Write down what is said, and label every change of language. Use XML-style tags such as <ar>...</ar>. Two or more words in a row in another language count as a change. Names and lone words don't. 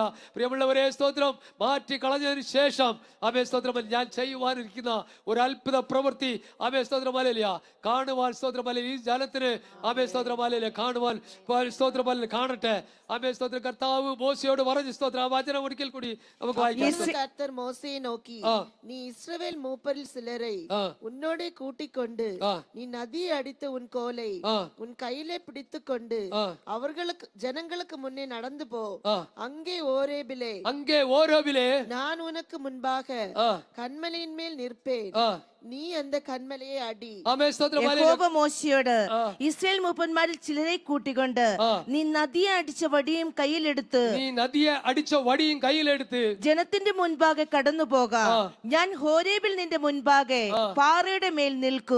<ml>പ്രിയമുള്ളവരെ, സ്തോത്രം മാറ്റി കളഞ്ഞതിന് ശേഷം ആമേ സ്തോത്രം ഞാൻ ചെയ്യുവാനിരിക്കുന്ന ഒരു അത്ഭുത പ്രവൃത്തി ആമേ സ്തോത്രം ഹല്ലേലൂയ കാണുവാൻ സ്തോത്രം ഹല്ലേലൂയ ഈ ജനത്തിന് ആമേ സ്തോത്രം ഹല്ലേലൂയ കാണുവാൻ സ്തോത്രം ഹല്ലേലൂയ കാണട്ടെ. ആമേ സ്തോത്രം കർത്താവ് മോശയോട് പറഞ്ഞു. സ്തോത്രം ആ വചനം ഒരിക്കൽ കൂടി നമുക്ക് വായിക്കാം.</ml> <ta>கர்த்தர் மோசேயை நோக்கி, நீ இஸ்ரவேல் மூப்பரில் சிலரை உன்னோடே கூட்டிக் கொண்டு நீ நதியை அடித்த உன் கோலை உன் கையிலே பிடித்துக் கொண்டு அவர்களுக்கு ஜனங்களுக்கு முன்னே நடந்து போ. அங்கே ஓரேபிலே நான் உனக்கு முன்பாக கன்மலையின் மேல் நிற்பேன்.</ta> <ml>നീ அந்த കന്മലയെ അടി. യഹോവ മോശയോട് ഇസ്രായേൽ മൂപ്പന്മാരിൽ ചിലരെ കൂട്ടിക്കൊണ്ട് നീ നദിയെ അടിച്ച വടിയും കയ്യിലെടുത്ത് ജനത്തിന്റെ മുൻപാകെ കടന്നു പോകാം. ഞാൻ ഹോരേബിൽ നിന്റെ മുൻപാകെ പാറയുടെ മേൽ നിൽക്കും.</ml>